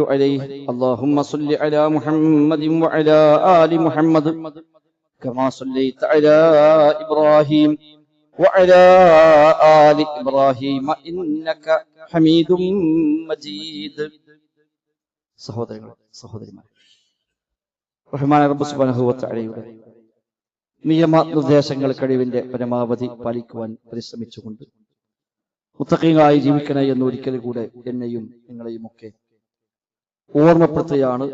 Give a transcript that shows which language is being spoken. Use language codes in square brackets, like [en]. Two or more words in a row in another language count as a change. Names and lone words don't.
[ar] عليه اللهم صل على محمد وعلى آل محمد كما صليت على إبراهيم وعلى آل إبراهيم إنك حميد مجيد [ml] സഹോദരന്മാരെ, റഹ്മാൻ റബ്ബ് [ar] سبحانه وتعالى [ml] നിയമനിർദ്ദേശങ്ങൾ കഴിവിന്റെ പരമാവധി പാലിക്കുവാൻ പരിശ്രമിച്ചുകൊണ്ട് മുത്തഖീങ്ങളായി ജീവിക്കണേ എന്ന് ഒരിക്കൽ കൂടെ എന്നെയും നിങ്ങളെയും ഒക്കെ ഓർമ്മപ്പെടുത്തുകയാണ്.